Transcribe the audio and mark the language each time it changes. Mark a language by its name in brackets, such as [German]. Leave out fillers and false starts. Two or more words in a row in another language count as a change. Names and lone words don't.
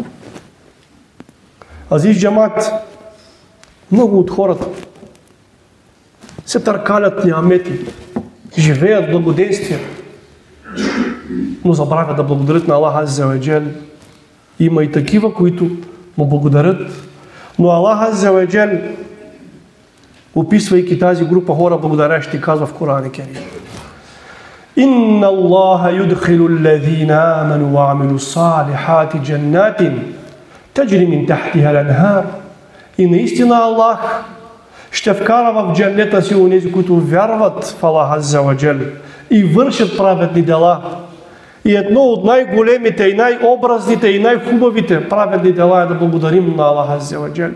[Bulgarian] Азиз джамат, много от хората се търкалят ниамети, живеят в благоденствие, но забравят да благодарят на Аллах Азза ва Джал. Има и такива, които му благодарят, но Аллах Азза ва Джал, описвайки тази група хора благодарящи, казва в Корана Керим: [Arabic] "إن الله يدخل الذين آمنوا وعملوا الصالحات جنات تجري من تحتها الأنهار." [Bulgarian] И наистина Аллах ще вкара в джаннета си онези, които вярват в Аллах Азза ва Джал и вършат праведни дела. И едно от най-големите и най-образните и най-хубавите праведни дела е да благодарим на Аллах Азза ва Джал.